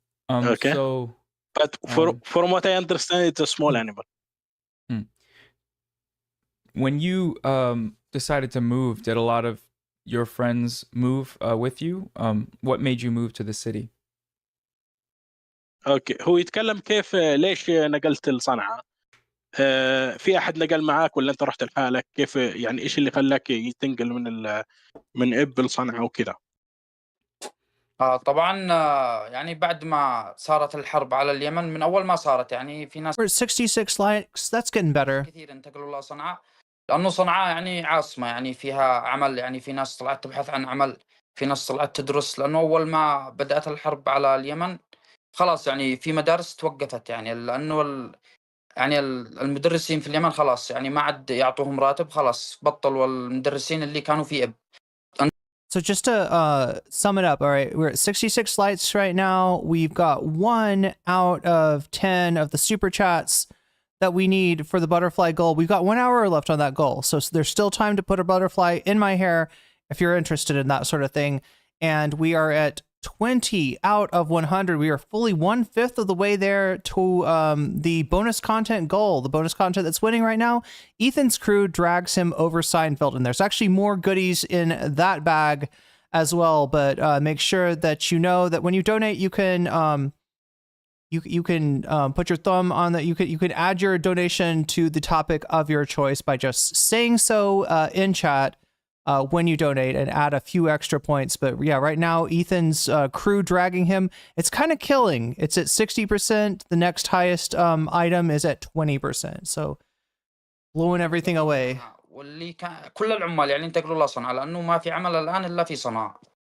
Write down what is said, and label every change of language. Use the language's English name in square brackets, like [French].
[English] Okay. So but from what I understand, it's a small animal. When you decided to move, did a lot of your friends move with you? What made you move to the city? [Arabic] اوكي، هو يتكلم كيف ليش نقلت لصنعاء. في احد نقل معاك ولا انت رحت لحالك؟ كيف يعني ايش اللي خلاك تنقل من اب لصنعاء وكذا؟ طبعا يعني بعد ما صارت الحرب على اليمن، من اول ما صارت يعني في ناس [English] We're at 66 likes. That's getting better. [Arabic] كثير انتقلوا لصنعاء، لانه صنعاء يعني عاصمة، يعني فيها عمل، يعني في ناس طلعت تبحث عن عمل، في ناس طلعت تدرس. لانه اول ما بدأت الحرب على اليمن خلاص يعني في مدارس توقفت، يعني لانه يعني المدرسين في اليمن خلاص يعني ما عاد يعطوهم راتب، خلاص بطلوا المدرسين اللي كانوا في اب. [English] So just to sum it up, all right, we're at 66 likes right now. We've got 1 out of 10 of the super chats that we need for the butterfly goal. We've got 1 hour left on that goal. So there's still time to put a butterfly in my hair if you're interested in that sort of thing. And we are at 20 out of 100. We are fully 1/5 of the way there to the bonus content goal, the bonus content that's winning right now. Ethan's crew drags him over Seinfeld, and there's actually more goodies in that bag as well. But make sure that you know that when you donate, you can you can put your thumb on that. You can add your donation to the topic of your choice by just saying so in chat when you donate, and add a few extra points. But yeah, right now Ethan's crew dragging him. It's kind of killing. It's at 60%. The next highest item is at 20%. So blowing everything away. [Arabic] واللي كل العمال يعني انتقلوا لصنعاء لانه ما في عمل الان الا في صنعاء.